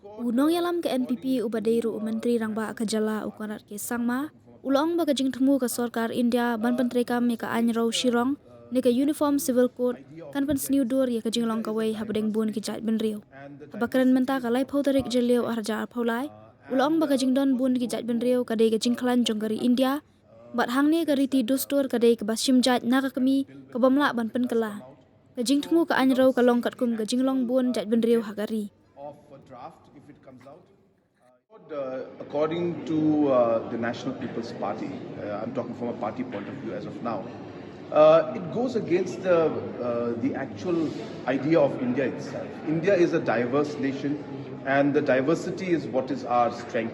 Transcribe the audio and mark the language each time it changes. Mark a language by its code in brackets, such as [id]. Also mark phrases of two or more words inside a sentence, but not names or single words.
[kha] Bunong yalam ke NPP ubadeiru Menteri Rangba akajala ukarat ke sangma ulong ba Jinglong ka Sarkar India ban Menteri kam ka Pynsniew Shirong ne ka [en] uniform civil code [kha] kan Pynsniew dur ya ka Jinglong Kawei Hapdeng bun ki Jaitbynriew habakaran menta ka lai phaudarik jeleu arja phaulai ulong ba Jingdon bun ki Jaitbynriew ka de ka Jingklan jonggari India bat hangni ka riti dostor ka de ka basim jat nakakami ka bamla ban penkala ka Jinglong ka Pynsniew ka long katkum ka Jinglong bun Jaitbynriew hagari [en] of a draft if it comes out. According to the National People's Party, I'm talking from a party point of view as of now, it goes against the actual idea of India itself. India is a diverse nation, and the diversity is what is our strength.